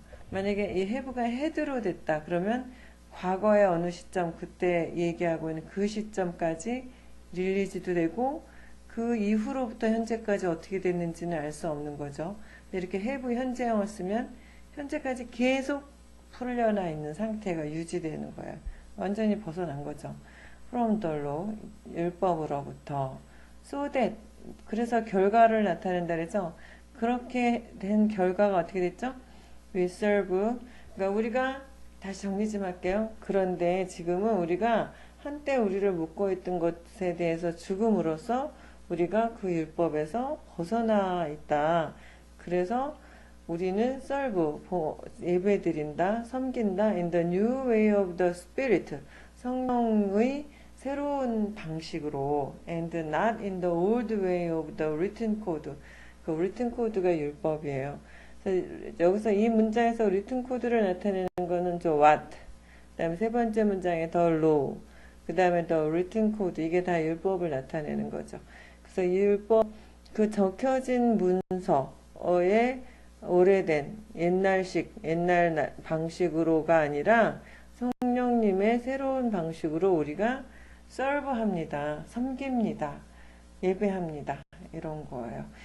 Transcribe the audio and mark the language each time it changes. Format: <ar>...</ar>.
<ko>만약에 이 have가 had로 됐다 그러면 과거의 어느 시점 그때 얘기하고 있는 그 시점까지 released도 되고 그 이후로부터 현재까지 어떻게 됐는지는 알 수 없는 거죠. 이렇게 have 현재형을 쓰면 현재까지 계속 풀려나 있는 상태가 유지되는 거예요. 완전히 벗어난 거죠.</ko> <en>from the law, 율법으로부터.</en> <ko>so that, 그래서 결과를 나타낸다 그래서 그렇게 된 결과가 어떻게 됐죠? we serve, 그러니까 우리가 다시 정리 좀 할게요. 그런데 지금은 우리가 한때 우리를 묶고 있던 것에 대해서 죽음으로써 우리가 그 율법에서 벗어나 있다. 그래서 우리는 serve, 예배드린다, 섬긴다,</ko> <en>in the new way of the spirit,</en> <ko>성령의 새로운 방식으로,</ko> <en>and not in the old way of the written code.</en> <ko>그 written code가 율법이에요. 그래서 여기서 이 문장에서 written code를 나타내는 거는 저 what, 그 다음에 세 번째 문장에 the law, 그 다음에 the written code, 이게 다 율법을 나타내는 거죠. 그래서 이 율법, 그 적혀진 문서에 오래된 옛날 방식으로가 아니라 성령님의 새로운 방식으로 우리가 serve합니다. 섬깁니다. 예배합니다. 이런 거예요.</ko>